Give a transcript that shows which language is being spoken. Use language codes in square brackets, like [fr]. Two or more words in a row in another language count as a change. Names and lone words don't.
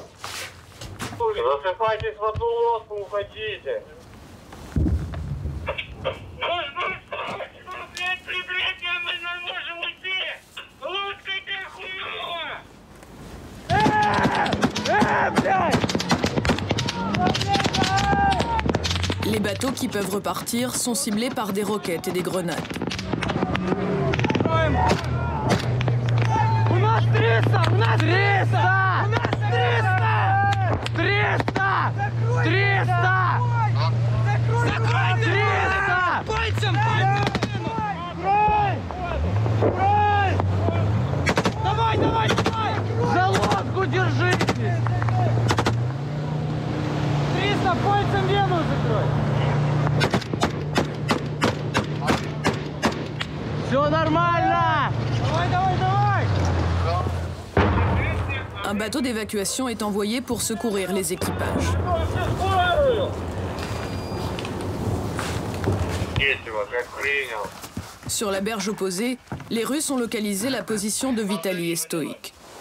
[ru] Засыпайтесь в одну лодку, уходите. Прибрежье, мы не можем уйти! Лодка-то хуёво! Блядь! [fr] Les bateaux qui peuvent repartir sont ciblés par des roquettes et des grenades. [ru] У нас 300! У нас 300! У нас 300! 300! 300! Закрой! 300! Пальцем! Закрой! Давай! За лодку держитесь! 300! Пальцем вену закрой! Все нормально! Давай! [fr] Un bateau d'évacuation est envoyé pour secourir les équipages. Sur la berge opposée, les Russes ont localisé la position de Vitali et Stoïk.